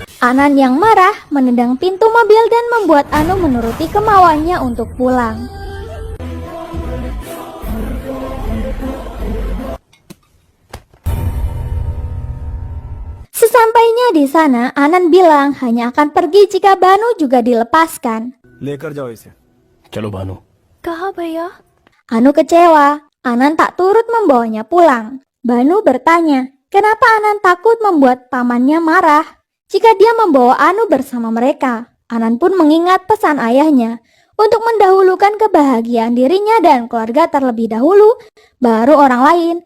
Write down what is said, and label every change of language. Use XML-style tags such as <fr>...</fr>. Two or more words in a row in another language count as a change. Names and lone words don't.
<id>Anand yang marah menendang pintu mobil dan membuat Anu menuruti kemauannya untuk pulang. Sesampainya di sana, Anand bilang hanya akan pergi jika Banu juga dilepaskan.</id> <hi>लेकर जाओ इसे। चलो भानु। कहाँ भैया?</hi> <id>Anu kecewa. Anand tak turut membawanya pulang. Banu bertanya, kenapa Anand takut membuat pamannya marah jika dia membawa Anu bersama mereka. Anand pun mengingat pesan ayahnya untuk mendahulukan kebahagiaan dirinya dan keluarga terlebih dahulu, baru orang lain.</id>